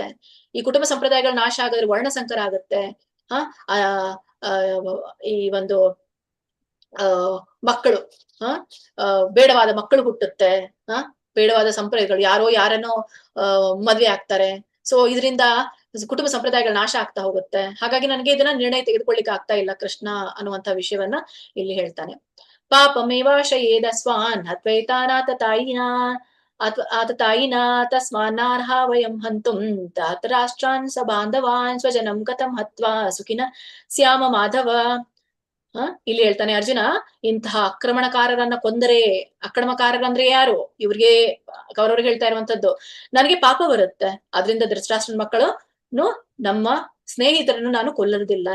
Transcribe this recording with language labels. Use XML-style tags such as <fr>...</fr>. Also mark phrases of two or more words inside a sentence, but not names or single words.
<kn>ಈ ಕುಟುಂಬ ಸಂಪ್ರದಾಯಗಳ ನಾಶ ಆಗೋದ್ರೆ ವರ್ಣ ಸಂಕರ ಆಗುತ್ತೆ. ಈ ಒಂದು ಮಕ್ಕಳು ಬೇಡವಾದ ಮಕ್ಕಳು ಹುಟ್ಟುತ್ತೆ, ಬೇಡವಾದ ಸಂಪ್ರದಾಯಗಳು, ಯಾರೋ ಯಾರನ್ನೋ ಮದ್ವೆ ಆಗ್ತಾರೆ. ಸೊ ಇದರಿಂದ ಕುಟುಂಬ ಸಂಪ್ರದಾಯಗಳ ನಾಶ ಆಗ್ತಾ ಹೋಗುತ್ತೆ. ಹಾಗಾಗಿ ನನಗೆ ಇದನ್ನ ನಿರ್ಣಯ ತೆಗೆದುಕೊಳ್ಳಿಕ್ಕೆ ಆಗ್ತಾ ಇಲ್ಲ ಕೃಷ್ಣ ಅನ್ನುವಂತ ವಿಷಯವನ್ನ ಇಲ್ಲಿ ಹೇಳ್ತಾನೆ.</kn> <sa>ಪಾಪಮೇವಾಶಯೇದ ಸ್ವಾನ್ ಹತ್ವೈತಾನಾಥ ತಾಯಿನಾ ಆತ ತಾಯಿನಾ ತಸ್ಮಾನ್ನಾರ್ಹ ವಯಂ ಹಂತುಂ ತಾತ ರಾಷ್ಟ್ರಾನ್ ಸ ಬಾಂಧವಾನ್ ಸ್ವಜನಂ ಕಥಂ ಹತ್ವಾ ಸುಖಿನ ಸ್ಯಾಮ ಮಾಧವ.</sa> <kn>ಇಲ್ಲಿ ಹೇಳ್ತಾನೆ ಅರ್ಜುನ, ಇಂತಹ ಆಕ್ರಮಣಕಾರರನ್ನ ಕೊಂದರೆ, ಆಕ್ರಮಣಕಾರರಂದ್ರೆ ಯಾರು? ಇವ್ರಿಗೆ ಕೌರವ್ರಿಗೆ ಹೇಳ್ತಾ ಇರುವಂತದ್ದು, ನನಗೆ ಪಾಪ ಬರುತ್ತೆ. ಅದ್ರಿಂದ ಧೃತರಾಷ್ಟ್ರನ ಮಕ್ಕಳು ನಮ್ಮ ಸ್ನೇಹಿತರನ್ನು ನಾನು ಕೊಲ್ಲುವುದಿಲ್ಲ.</kn>